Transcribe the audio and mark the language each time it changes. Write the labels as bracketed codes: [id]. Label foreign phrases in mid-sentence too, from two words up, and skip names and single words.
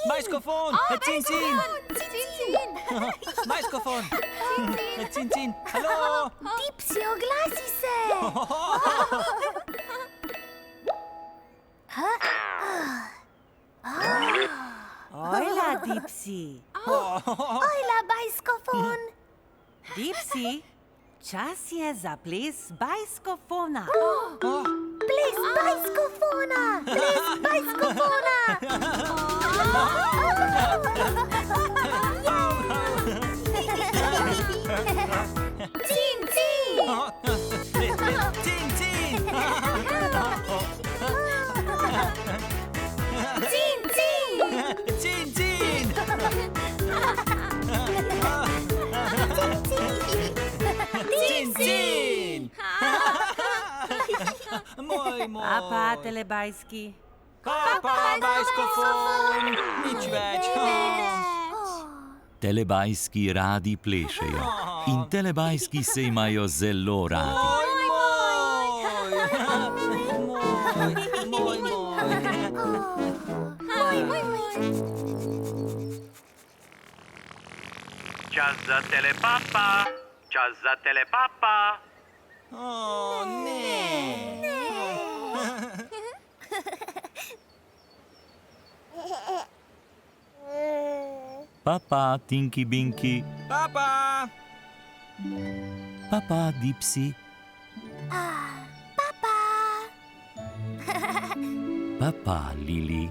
[sl] Bajskofon! Cin, cin! Bajskofon! Cin, cin! Halo! Dipsy, oglasi se. Ojla, Dipsy. Ojla, bajskofon. Dipsy, čas je za ples bajskofona. Ples bajskofona. Ples bajskofona. Cin, cin. Cin, cin! Cin, cin. Cin, cin! Cin, cin! Moj, moj! Papa, telebajski. Papa, bajskofon! Nič več. Telebajski radi plešejo in telebajski se imajo zelo radi. Čas za telepapa. Čas za telepapa. O, ne! Papa, Tinky Binky. Papa! Papa, Dipsy. Papa. Papa, Lili.